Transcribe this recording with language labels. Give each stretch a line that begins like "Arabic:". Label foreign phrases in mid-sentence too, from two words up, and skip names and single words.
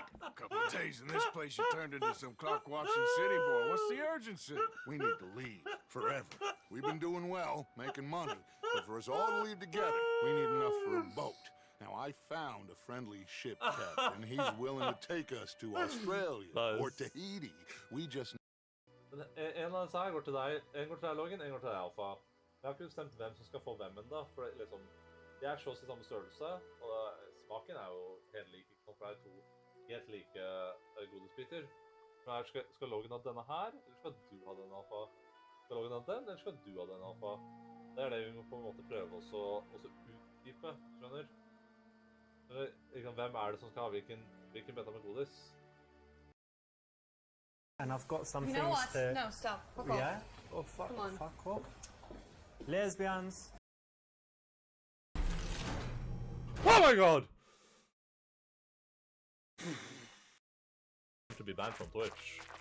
English: A couple of days in this place, you turned into some clock-watching city boy. What's the urgency? We need to leave. Forever. We've been doing well, making money. But for us all to leave together, we need enough for a boat. Now, I found a friendly ship captain. He's willing to take us to Australia or Tahiti. We just...
Norwegian: En eller annen sa går til deg, en går til deg, Logan, en går til deg, Alfa. Jeg har ikke bestemt hvem som skal få hvem enda, for liksom, de er så i samme størrelse, og smaken er jo helt lik, ikke sant, for det er to helt like godisbiter. Men skal Logan ha denne her, eller skal du ha denne, Alfa? Skal Logan ha den, eller skal du ha denne, Alfa? Det er det vi må på en måte prøve også utdype, skjønner? Liksom, hvem er det som skal ha hvilken beta med godis?
English: And I've got some You things know what? to... No, stop. Fuck yeah? off. Oh, fuck, Come on. fuck off. Lesbians. Oh my god! To be banned from Twitch.